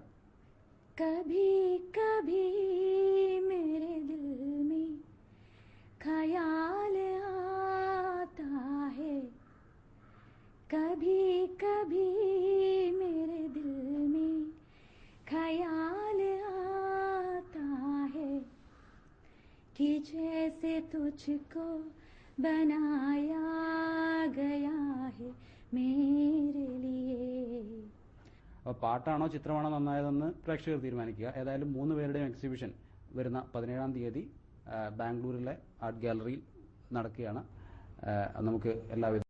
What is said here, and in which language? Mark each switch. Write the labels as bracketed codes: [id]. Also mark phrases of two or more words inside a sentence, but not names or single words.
[hi] कभी कभी मेरे दिल में ख़याल आता है, कभी कभी मेरे दिल में ख़याल आता है कि जैसे तुझको बनाया गया है मेरे लिए. [ml] അപ്പോൾ പാട്ടാണോ ചിത്രമാണോ നന്നായതെന്ന് പ്രേക്ഷകർ തീരുമാനിക്കുക. ഏതായാലും 3 പേരുടെയും എക്സിബിഷൻ വരുന്ന 17-ാം തീയതി ബാംഗ്ലൂരിലെ ആർട്ട് ഗാലറിയിൽ നടക്കുകയാണ്. നമുക്ക് എല്ലാവിധ